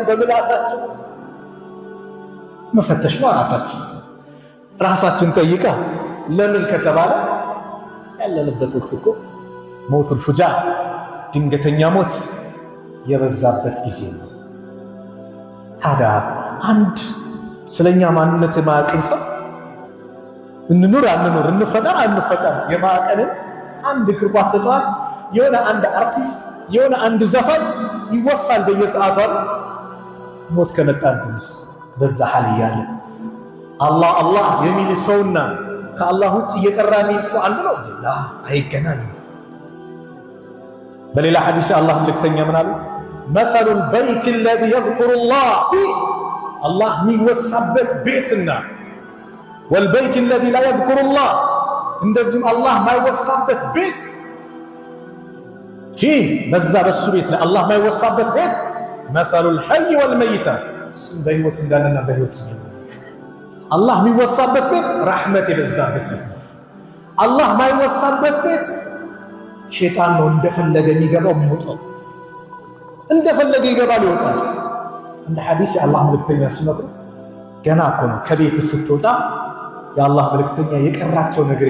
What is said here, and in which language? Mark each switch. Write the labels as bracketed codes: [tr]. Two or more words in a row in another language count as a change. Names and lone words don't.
[am] በምላሳችን መፈተሽ ነው። ራሳችን ጠይቃ። ለምን ከተባለ ያለንበት ወቅት እኮ [ar] موت الفجأة [am] ድንገተኛ ሞት የበዛበት ጊዜ ነው። ታዲያ አንድ ስለኛ ማንነት የማያውቅን ሰው እንኑር አንኑር እንፈጠር የማያውቀንን አንድ እግር ኳስ ተጫዋች የሆነ አንድ አርቲስት የሆነ አንድ ዘፋኝ ይወሳል በየሰዓቱ አይደል? ሞት ከመጣብንስ በዛ ሐል እያለ አላህ አላህ የሚል ሰውና ከአላህ ውጭ እየጠራ የሚል ሰው አንድ ነው? ላ አይገናኙም። በሌላ ሐዲስ አላህ መልእክተኛ ምን አሉ? [ar] مثل البيت الذي يذكر الله فيه [am] አላህ የሚወሳበት ቤትና ወልበይት [ar] الذي لا يذكر الله [am] እንደዚህም አላህ ማይወሳበት ቤት ፊህ በዛ በሱ ቤት ላይ አላህ ማይወሳበት ቤት [ar] مثل الحي والميت [am] እሱም በህይወት እንዳለና በህይወት ይኖር። አላህ የሚወሳበት ቤት ረሕመት የበዛበት ቤት ነው። አላህ ማይወሳበት ቤት ሸይጣን ነው እንደፈለገ የሚገባው የሚወጣው፣ እንደፈለገ ይገባል ይወጣል። እንደ ሐዲስ የአላህ መልእክተኛ ሲመክሩ ገና እኮ ነው ከቤት ስትወጣ የአላህ መልእክተኛ የቀራቸው ነገር